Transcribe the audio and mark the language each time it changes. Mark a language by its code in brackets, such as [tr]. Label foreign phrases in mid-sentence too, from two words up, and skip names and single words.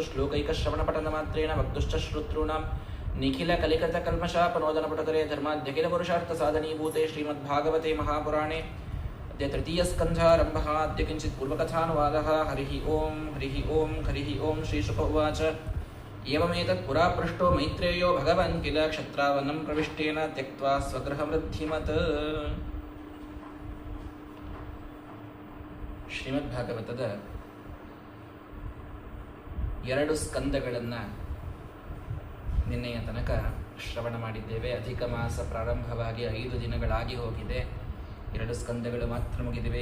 [sa] ಶ್ಲೋಕೈಕಶ್ರವಣಪಠನಮಾತ್ರೇಣ ವಕ್ತುಶ್ಚ ಶ್ರೋತॄಣಾಂ ನಿಖಿಲಕಲಿಕತಕಲ್ಮಷಾಪನೋದನಪುಟಕರೆ ಧರ್ಮಾದ್ಯಖಿಲಪುರುಷಾರ್ಥಸಾಧನೀಭೂತೆ ಶ್ರೀಮದ್ಭಾಗವತೆ ಮಹಾಪುರಾಣೇ ಅದ್ಯ ತೃತೀಯಸ್ಕಂಧಾರಂಭಃ. ಅದ್ಯ ಕಿಂಚಿತ್ ಪೂರ್ವಕಥಾನುವಾದಃ. ಹರಿಃ ಓಂ ಹರಿಃ ಓಂ ಹರಿಃ ಓಂ. ಶ್ರೀಶುಕ ಉವಾಚ ಏವಮೇತತ್ ಪುರಾ ಪೃಷ್ಟೋ ಮೈತ್ರೇಯೋ ಭಗವನ್ ಕಿಲ ಕ್ಷತ್ರಾವನಂ ಪ್ರವಿಷ್ಟೇನ ತ್ಯಕ್ತ್ವಾ ಸ್ವಗೃಹಮೃದ್ಧಿಮತ್. [kn] ಶ್ರೀಮದ್ಭಾಗವತದ 2 ಸ್ಕಂದಗಳನ್ನು ನಿನ್ನೆಯ ತನಕ ಶ್ರವಣ ಮಾಡಿದ್ದೇವೆ. ಅಧಿಕ ಮಾಸ ಪ್ರಾರಂಭವಾಗಿ 5 ದಿನಗಳಾಗಿ ಹೋಗಿದೆ. 2 ಸ್ಕಂದಗಳು ಮಾತ್ರ ಮುಗಿದಿವೆ.